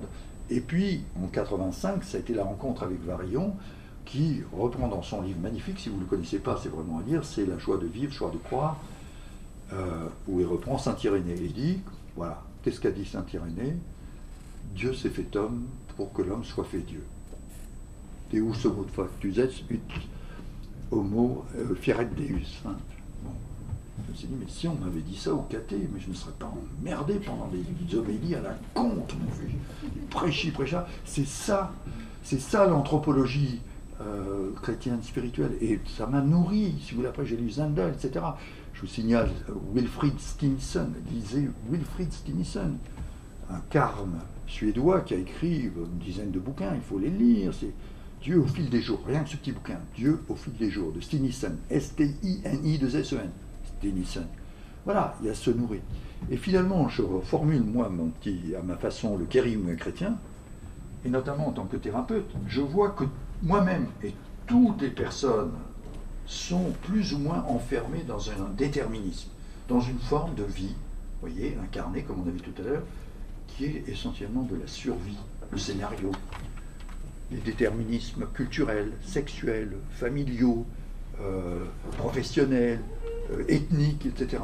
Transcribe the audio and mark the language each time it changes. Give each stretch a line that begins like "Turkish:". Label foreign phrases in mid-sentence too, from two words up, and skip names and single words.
French: Et puis, en 85, ça a été la rencontre avec Varillon, qui reprend dans son livre magnifique, si vous ne le connaissez pas, c'est vraiment à lire, c'est La joie de vivre, joie de croire, où il reprend Saint-Irénée. Il dit, voilà, qu'est-ce qu'a dit Saint-Irénée? Dieu s'est fait homme pour que l'homme soit fait Dieu.
Latin: Deus homo factus est ut homo fieret Deus.
French: Bon. Je me suis dit, mais si on m'avait dit ça au caté, mais je ne me serais pas emmerdé pendant des homélies à la compte, mon vieux. Prêcha. C'est ça l'anthropologie chrétienne, spirituelle. Et ça m'a nourri. Si vous voulez, après j'ai lu Zendel, etc. Je vous signale Wilfrid Stinson, lisez Wilfrid Stinson, un carme suédois qui a écrit une dizaine de bouquins, il faut les lire. C'est Dieu au fil des jours, rien que ce petit bouquin, Dieu au fil des jours, de Stinson, S-T-I-N-I-2-S-E-N. Stinson. Voilà, il y a se nourrir. Et finalement, je reformule, moi, à ma façon, le kérigme chrétien, et notamment en tant que thérapeute, je vois que moi-même et toutes les personnes sont plus ou moins enfermées dans un déterminisme, dans une forme de vie, vous voyez, incarnée, comme on a vu tout à l'heure, qui est essentiellement de la survie, le scénario, les déterminismes culturels, sexuels, familiaux, professionnels, ethniques, etc.